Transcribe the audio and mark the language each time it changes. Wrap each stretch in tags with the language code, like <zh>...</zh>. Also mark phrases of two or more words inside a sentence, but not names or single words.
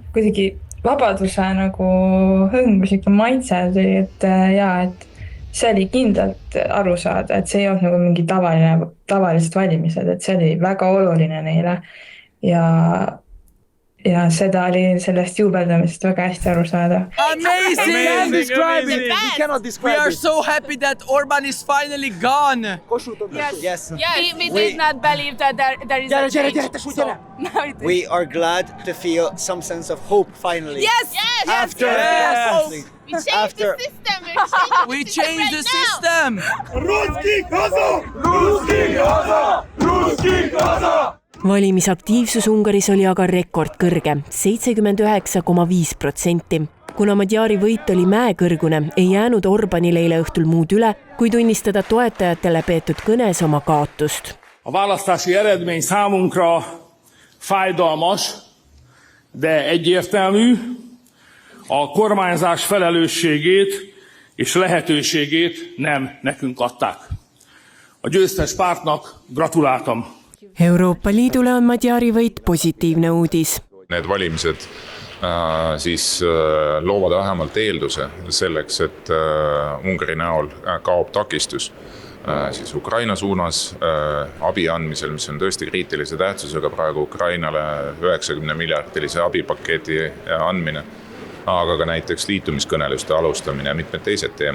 <et>Kuidagi vabaduse nagu hõngus ikka maitse tuli, et see oli kindlalt aru saada, et see ei olnud nagu mingi tavalised valimised, et see oli väga oluline neile ja seda oli sellest juubeldamisest väga hästi aru saada.</et> <en>Amazing! We can't describe it. We cannot describe it. We are so happy that Orbán is finally gone. Yes. We did not believe that there is a change. We are glad to feel some sense of hope finally. Yes! After We changed the system. We changed the system.</en> <hu>Ruski Gaza! Ruski Gaza! Ruski Gaza!</hu> <et>Valimisaktiivsus Ungaris oli aga rekordkõrge, 79,5%. Kuna Magyari võit oli mäekõrgune, ei jäänud Orbánile eile õhtul muud üle, kui tunnistada toetajatele peetud kõnes oma kaotust.</et> <hu>A választási eredmény számunkra fájdalmas, de egyértelmű. A kormányzás felelősségét és lehetőségét nem nekünk adták. A győztes pártnak gratuláltam.</hu> <et>Euroopa Liidule on Magyari võit positiivne uudis. Need valimised siis loovad vähemalt eelduse selleks, et Ungari näol kaob takistus siis Ukraina suunas abi andmisel, mis on tõesti kriitilise tähtsusega praegu Ukrainale 90 miljardilise abipaketi andmine, aga ka näiteks liitumiskõneluste alustamine ja mitmed teised teemad.</et>